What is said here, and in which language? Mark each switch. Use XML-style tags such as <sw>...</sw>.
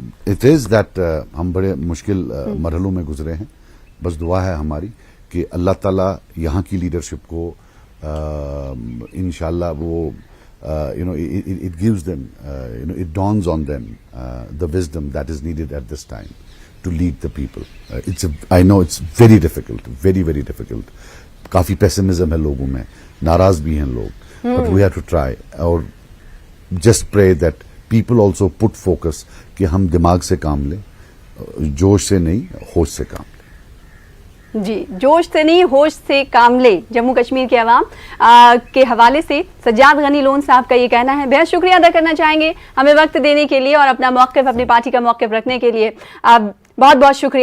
<en>it is that</en> <ur>ہم بڑے مشکل مرحلوں میں گزرے ہیں، بس دعا ہے ہماری کہ اللہ تعالیٰ یہاں کی لیڈرشپ کو انشاءاللہ وہ</ur> <en>it gives them, it dawns on them the wisdom that is needed at this time to lead the people. I know it's very difficult, very very difficult.</en> <ur>Coffee pessimism ہے لوگوں میں، ناراض بھی ہیں لوگ،</ur> <en>but we have to try</en> <ur>اور</ur> <en>just pray that people also put focus</en> <ur>کہ ہم دماغ سے کام لیں، جوش سے نہیں، ہوش سے کام لیں۔ جی، جوش سے نہیں ہوش سے کام لے، جموں کشمیر کے عوام کے حوالے سے سجاد غنی لون صاحب کا یہ کہنا ہے۔ بہت شکریہ ادا کرنا چاہیں گے ہمیں وقت دینے کے لیے اور اپنا موقف، اپنی پارٹی کا موقف رکھنے کے لیے، بہت بہت شکریہ۔</ur>